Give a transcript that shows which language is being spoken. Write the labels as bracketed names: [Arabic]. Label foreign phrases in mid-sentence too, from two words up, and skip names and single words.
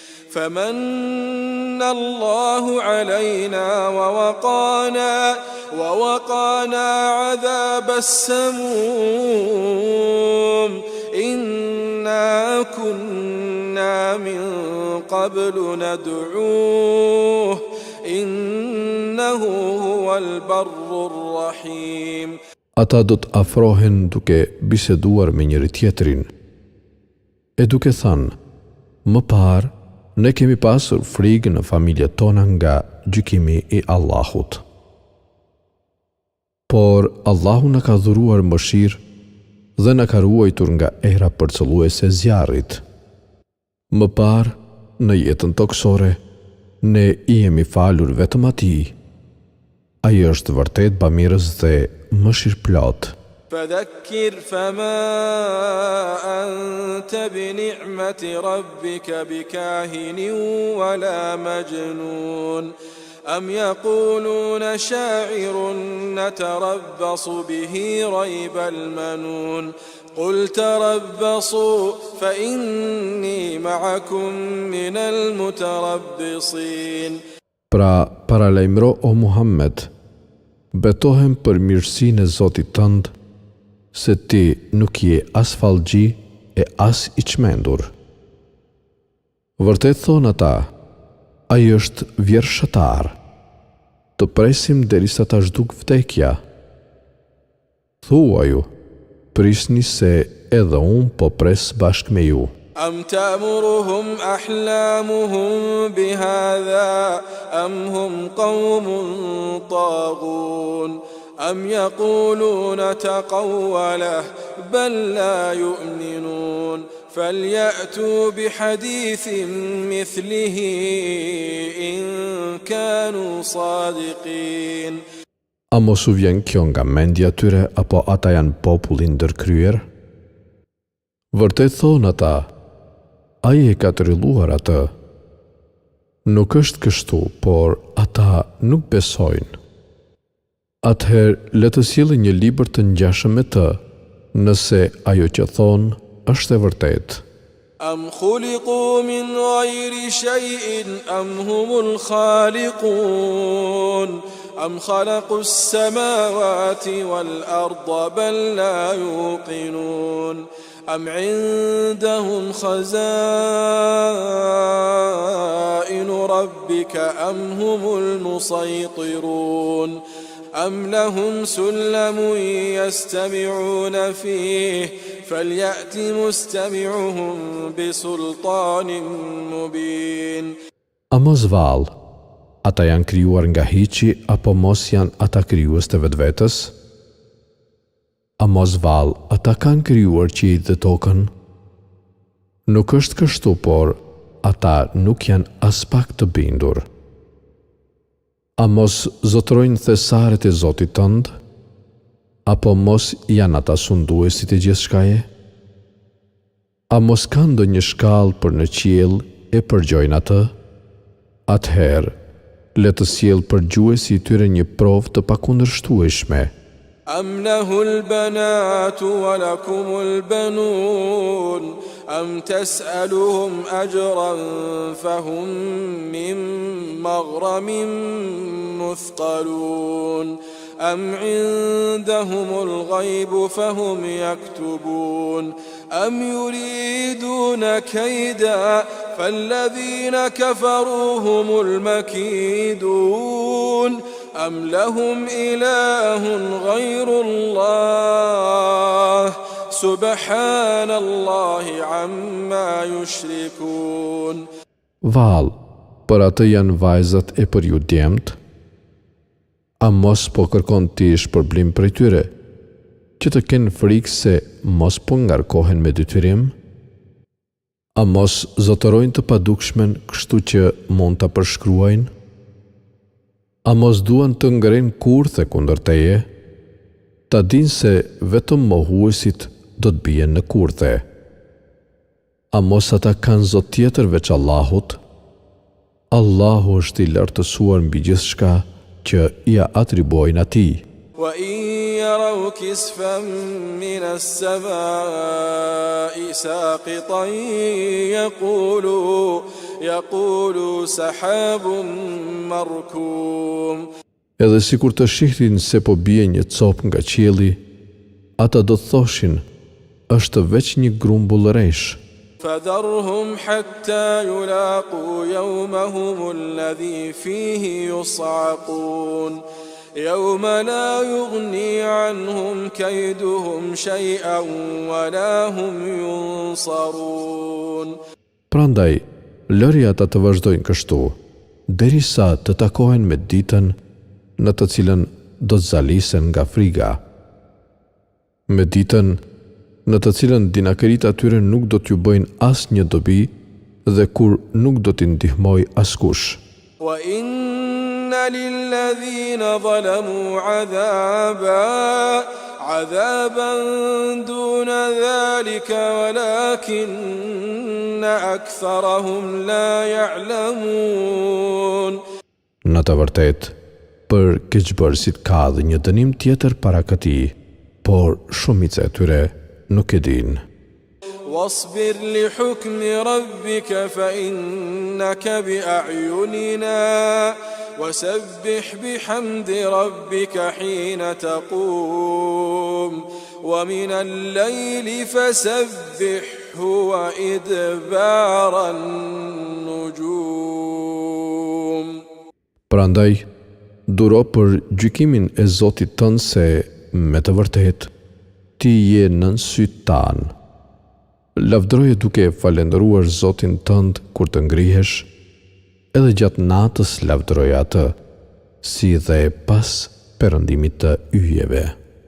[Arabic] فمن الله علينا ووقانا عذاب السموم إنا كنا من قبل ندعوه إنه هو البر الرحيم. [Albanian] Ata do të afrohen duke biseduar me njëri tjetrin, e duke thënë, më parë, ne kemi pasur frikë në familjet tona nga gjykimi i Allahut. Por Allahu na ka dhuruar mëshirë dhe na ka ruajtur nga era përcëlluese e zjarrit. Më parë, në jetën toksore, ne I jemi falur vetëm Atij. Ai është vërtet bamirës dhe mëshirëplot. [Arabic] فذكر فما أنت بنعمة ربك بكاهن ولا مجنون أم يقولون شاعر نتربص به ريب المنون قل تربصوا فإني معكم من المتربصين. [Albanian] Pra, paralajmëro o Muhammed, betohem për mirësinë e Zotit tënd, se ti nuk je as fallxhi e as I çmendur. Vërtet thon ata, ai është vjershëtar. Të presim derisa ta zhduk vdekja. Thuaju, prisni se edhe unë po pres bashkë me ju. [Arabic] أم تأمرهم أحلامهم بهذا أم هم قوم طاغون أم يقولون تقوله بل لا يؤمنون فليأتوا بحديث مثله إن كانوا صادقين. [Albanian] A mos u vjen kjo nga mendja tyre apo ata janë popull I ndërkryer? Vërtet thon ata, ai e ka trilluar atë. Nuk është kështu, por ata nuk besojnë. Atëherë le të sjellë një libër të ngjashëm me të, nëse ajo që thon është e vërtetë. [Arabic] أم خلقوا من غير شيء أم هم الخالقون أم خلقوا السماوات والأرض بل لا يوقنون أم عندهم خزائن ربك أم هم المسيطرون أم لهم سلم يستمعون فيه فليأت مستمعهم بسلطان مبين. [Albanian] A mos vallë, ata janë krijuar nga hiqi apo mos janë ata krijues të vetvetes? A mos vallë, ata kanë krijuar qiellin dhe tokën? Nuk është kështu, por ata nuk janë as pak të bindur. A mos zotrojnë thesaret e Zotit tënd? Apo mos janë ata sunduesit e gjithçkaje? A mos kanë ndonjë shkallë për në qiell e përgjojnë atë? Atëherë, le të sjellë përgjuesi I tyre një provë të pakundërshtueshme. [Arabic] أم له البنات ولكم البنون أم تسألهم أجرا فهم من مغرم مثقلون أم عندهم الغيب فهم يكتبون أم يريدون كيدا فالذين كفروا هم المكيدون أم لهم إله غير الله سبحان الله عما يشركون. [Albanian] Val, për atë janë vajzat e për ju djemt, a mos po kërkon ti shpërblim prej tyre, që të kenë frikë se mos po ngarkohen me detyrim? A mos zotërojnë të padukishmen kështu që mund ta përshkruajnë? A mos duan të ngrenë kurthe kundër teje? Ta dinë se vetëm mohuesit do të bien në kurthe. A mos ata kanë zot tjetër veç Allahut? Allahu është i lartësuar mbi gjithçka që ia atribuojnë atij. [Arabic] وإن يروا كسفا من السماء ساقطا يقولوا سحاب مركوم. [Albanian] Edhe sikur të shihnin se po bie një copë nga qielli, ata do të thoshin, është veç një grumbull rresh. [Arabic] فذرهم حتى يلاقوا يومهم الذي فيه يصعقون يوم لا يغني عنهم كيدهم شيئا ولا هم ينصرون. [Albanian] Prandaj, lëri ata të vazhdojnë kështu, derisa të takohen me ditën në të cilën do të zalisen nga friga. Me ditën në të cilën dinakërit atyre nuk do t'ju bëjnë as një dobi dhe kur nuk do t'i ndihmoj askush. [Arabic] وَإِنَّ لِلَّذِينَ ظَلَمُوا عَذَابًا دُونَ ذَلِكَ وَلَكِنَّ أَكْثَرَهُم لَا يَعْلَمُونَ. [Albanian] Në të vërtet, për keqbërësit ka dhe një dënim tjetër para këtij, por shumica e tyre nuk e din. [Arabic] واصبر لحكم ربك فإنك بأعيننا وسبح بحمد ربك حين تقوم ومن الليل فسبحه وإدبار النجوم. [Albanian] Prandaj, duro për gjykimin e Zotit tënd se me të vërtet ti je nën syt tanë. Lavdroje duke falendëruar Zotin tënd kur të ngrihesh, edhe gjatë natës lavdroje atë, si dhe pas perëndimit të yjeve.